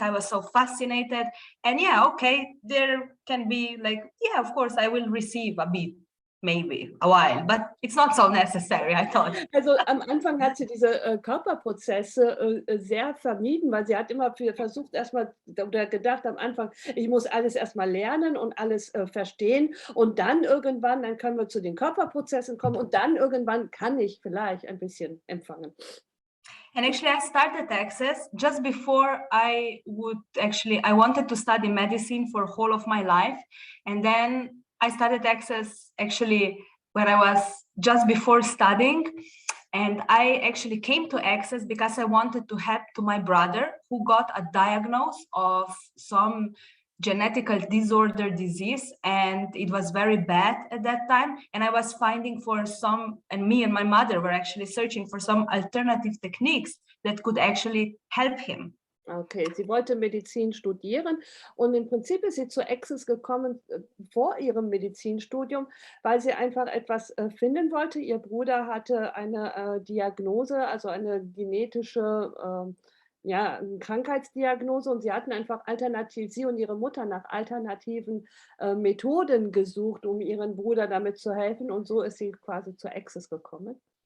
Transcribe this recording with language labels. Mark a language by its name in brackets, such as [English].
[English] I was so fascinated, and yeah, okay, there can be like, yeah, of course I will receive a bit. maybe a while, but it's not so necessary, I thought. [German] Also am Anfang hat sie diese Körperprozesse sehr vermieden, weil sie hat immer versucht erstmal oder gedacht am Anfang, ich muss alles erstmal lernen und alles verstehen und dann irgendwann, dann können wir zu den Körperprozessen kommen und dann irgendwann kann ich vielleicht ein bisschen empfangen. [English] And actually, I started Access just before I wanted to study medicine for whole of my life. And then I started Access actually when I was just before studying. And I actually came to Access because I wanted to help to my brother who got a diagnosis of some genetical disorder disease, and it was very bad at that time, and I was finding for some, and me and my mother were actually searching for some alternative techniques that could actually help him. [German] Okay, sie wollte Medizin studieren und im Prinzip ist sie zu Access gekommen vor ihrem Medizinstudium, weil sie einfach etwas finden wollte. Ihr Bruder hatte eine Diagnose, also eine genetische Krankheitsdiagnose und sie hatten einfach sie und ihre Mutter nach alternativen Methoden gesucht, um ihren Bruder damit zu helfen und so ist sie quasi zu Access gekommen.